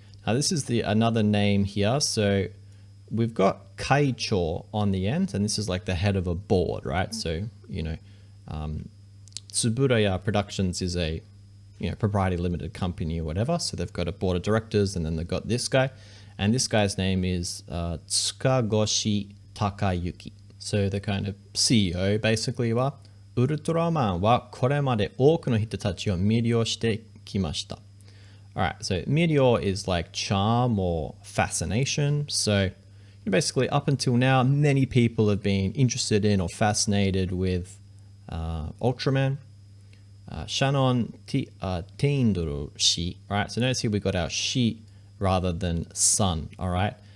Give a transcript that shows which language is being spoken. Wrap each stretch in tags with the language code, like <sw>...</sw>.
<en>Now this is another name here. So we've got Kaicho on the end, and this is like the head of a board, right? So, Suburaya Productions is a proprietary limited company or whatever. So they've got a board of directors, and then they've got this guy. And this guy's name is Tsukagoshi Takayuki. So the kind of CEO basically</en> <ja>はウルトラマンはこれまで多くの人たちを魅了してきました.</ja> <en>Alright, so 魅了 is like charm or fascination. So basically up until now, many people have been interested in or fascinated with Ultraman. Shonen Tindall shi. Alright, so notice here we got our shi rather than sun, all right?</en>